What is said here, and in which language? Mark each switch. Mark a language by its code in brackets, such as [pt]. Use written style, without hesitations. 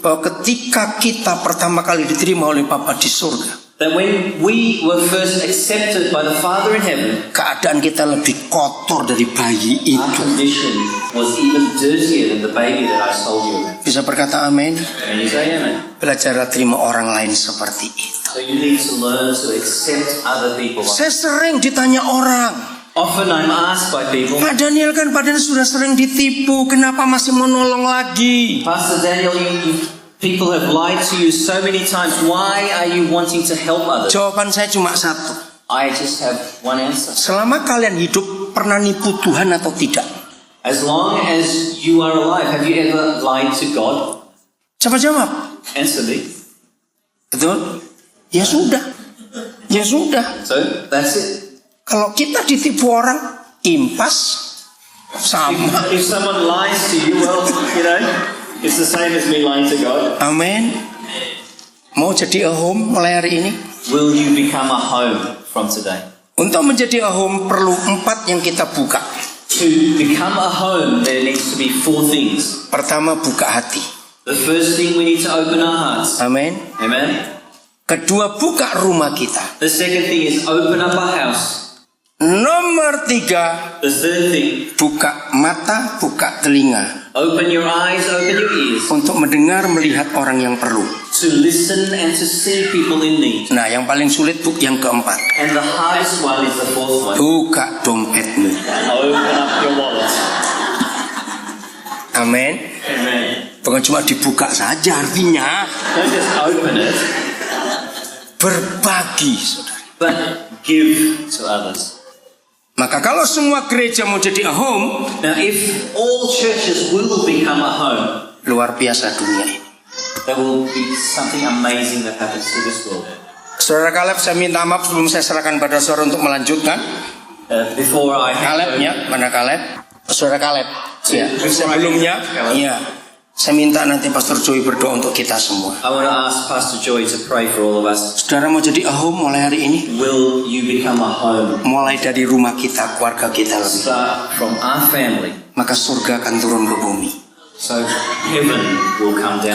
[id] bahwa ketika kita pertama kali diterima oleh Bapa di surga, [en] that when we were first accepted by the Father in heaven, [id] keadaan kita lebih kotor dari bayi [en] our [id] itu? [en] condition was even dirtier than the baby that I told you about? [id] Bisa berkata amin? [en] Can you say amen? [id] Belajar terima orang lain seperti itu. [en] So you need to learn to accept other people. [id] Saya sering ditanya orang, [en] Often I'm asked by people, [id] Pak Daniel kan Pak Daniel sudah sering ditipu, kenapa masih mau nolong lagi? [en] Pastor Daniel, people have lied to you so many times. Why are you wanting to help others? [id] Jawaban saya cuma satu. [en] I just have one answer. [id] Selama kalian hidup, pernah nipu Tuhan atau tidak? [en] As long as you are alive, have you ever lied to God? [id] Coba jawab. [en] Answer me. [id] Betul? Ya sudah. Ya sudah. [en] So that's it. [id] Kalau kita ditipu orang, impas sama. [en] If someone lies to you, well, it's the same as me lying to God. [id] Amin. Mau jadi a home mulai hari ini? [en] Will you become a home from today? [id] Untuk menjadi a home perlu 4 yang kita buka. [en] To become a home, there needs to be 4 things. [id] Pertama, buka hati. [en] The first thing, we need to open our hearts. [id] Amin. [en] Amen. [id] Kedua, buka rumah kita. [en] The second thing is open up our house. [id] Nomor 3, [en] The third thing, [id] buka mata, buka telinga. [en] open your eyes, open your ears [id] Untuk mendengar, melihat orang yang perlu. [en] to listen and to see people in need. [id] Nah, yang paling sulit yang keempat. [en] And the hardest one is the fourth one. [id] Buka dompetmu. [en] Open up your wallet. [id] Amin. [en] Amen. [id] Bukan cuma dibuka saja artinya. [en] Don't just open it, [id] Berbagi, saudara. [en] but give to others. [id] Maka kalau semua gereja mau jadi a home, [en] Now, if all churches will become a home, [id] luar biasa dunia ini. [en] there will be something amazing that happens to this world. [id] Saudara Kaleb, saya minta maaf sebelum saya serahkan pada saudara untuk melanjutkan. [en] Before I hand [id] Kalebnya, mana Kaleb? Saudara Kaleb. Ya, [en] Before [id] sebelumnya, Kaleb. ya, saya minta nanti Pastor Joy berdoa untuk kita semua. [en] I want to ask Pastor Joy to pray for all of us. [id] Saudara mau jadi a home mulai hari ini? [en] Will you become a home? [id] Mulai dari rumah kita, keluarga kita lebih. [en] Start from our family, [id] Maka surga akan turun ke bumi. [en] so heaven will come down.